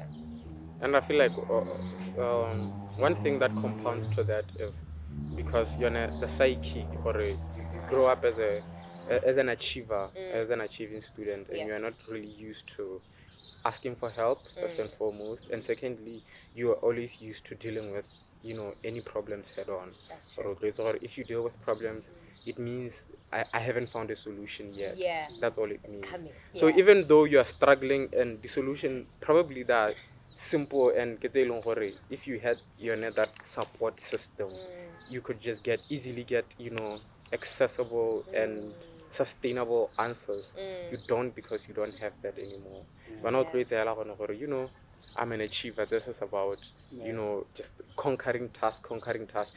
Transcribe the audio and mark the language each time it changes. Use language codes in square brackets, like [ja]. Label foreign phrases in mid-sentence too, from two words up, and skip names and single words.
[en] And I feel like one thing that compounds to that is because you're in the psyche, or you grow up as an achiever, as an achieving student, and you're not really used to asking for help first and foremost, and secondly, you are always used to dealing with any problems head on. That's Or true. if you deal with problems, it means I haven't found a solution yet. Yeah. That's all it It's means. coming. So Yeah. even though you are struggling, and the solution probably that simple, and [tn] ke tse e leng gore [en] if you had that support system, you could just easily get accessible and sustainable answers. You don't, because you don't have that anymore. But now I'm an achiever. This is about just conquering task.